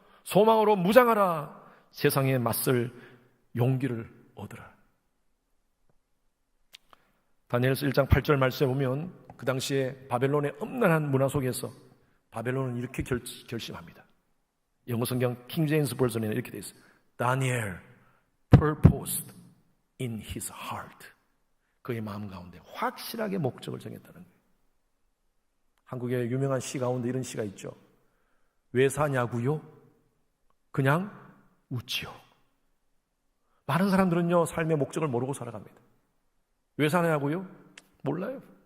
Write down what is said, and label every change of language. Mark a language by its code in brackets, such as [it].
[ko] 소망으로 무장하라. 세상에 맞설 용기를 얻으라. 다니엘서 1장 8절 말씀에 보면 그 당시에 바벨론의 엄난한 문화 속에서 바벨론은 이렇게 결심합니다. 영어 성경 킹 제임스 버전에는 이렇게 되어 있어요. [en] Daniel purposed in his heart. [ko] 그의 마음 가운데 확실하게 목적을 정했다는 거예요. 한국의 유명한 시 가운데 이런 시가 있죠. 왜 사냐고요? 그냥 웃지요. 많은 사람들은요, 삶의 목적을 모르고 살아갑니다. 왜 사냐고요? 몰라요.